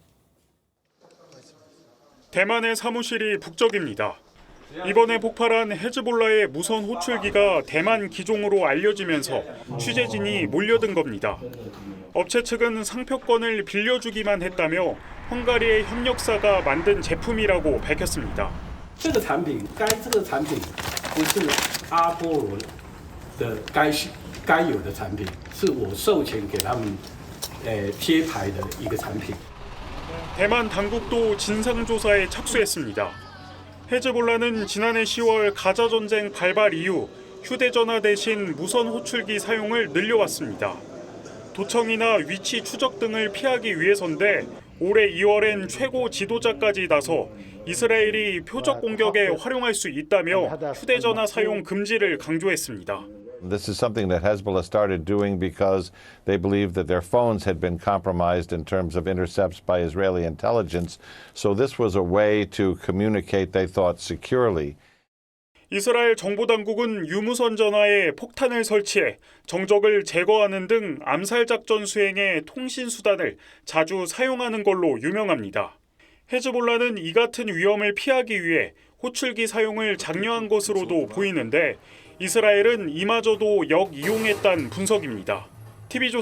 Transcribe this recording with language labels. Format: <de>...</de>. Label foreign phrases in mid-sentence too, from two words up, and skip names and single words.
<ko>대만의 사무실이 북적입니다. 이번에 폭발한 헤즈볼라의 무선 호출기가 대만 기종으로 알려지면서 취재진이 몰려든 겁니다. 업체 측은 상표권을 빌려주기만 했다며 헝가리의 협력사가 만든 제품이라고 밝혔습니다.</ko> <zh>这个产品不是阿波罗的该有的产品，是我授权给他们贴牌的一个产品。</zh> <ko>대만 당국도 진상조사에 착수했습니다. 헤즈볼라는 지난해 10월 가자 전쟁 발발 이후 휴대전화 대신 무선 호출기 사용을 늘려왔습니다. 도청이나 위치 추적 등을 피하기 위해서인데 올해 2월엔 최고 지도자까지 나서 이스라엘이 표적 공격에 활용할 수 있다며 휴대전화 사용 금지를 강조했습니다.</ko> <en>This is something that Hezbollah started doing because they believed that their phones had been compromised in terms of intercepts by Israeli intelligence. So this was a way to communicate, they thought, securely.</en> <ko>이스라엘 정보당국은 유무선 전화에 폭탄을 설치해 정적을 제거하는 등 암살 작전 수행의 통신 수단을 자주 사용하는 걸로 유명합니다. 헤즈볼라는 이 같은 위험을 피하기 위해 호출기 사용을 장려한 것으로도 보이는데 이스라엘은 이마저도 역이용했다는 분석입니다.</ko>